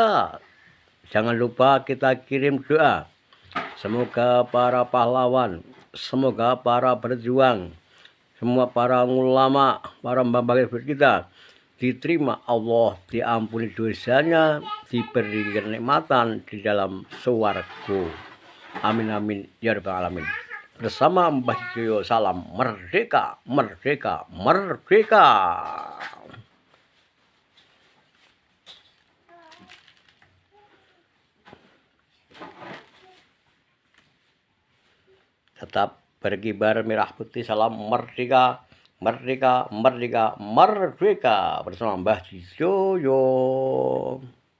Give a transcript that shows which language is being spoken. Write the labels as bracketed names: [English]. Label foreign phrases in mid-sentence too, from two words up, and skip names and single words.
[Indonesian] Jangan lupa kita kirim doa. Semoga para pahlawan, semoga para berjuang, semua para ulama, para mbah-mbah kita diterima Allah, diampuni dosanya, diberi kenikmatan di dalam swarga. [Arabic] Amin amin ya rabbal alamin. [Indonesian] Bersama Mbah Cijoyo, salam merdeka, merdeka, merdeka. Tetap berkibar merah putih, salam merdeka, merdeka, merdeka, merdeka bersama Mbah Cijoyo.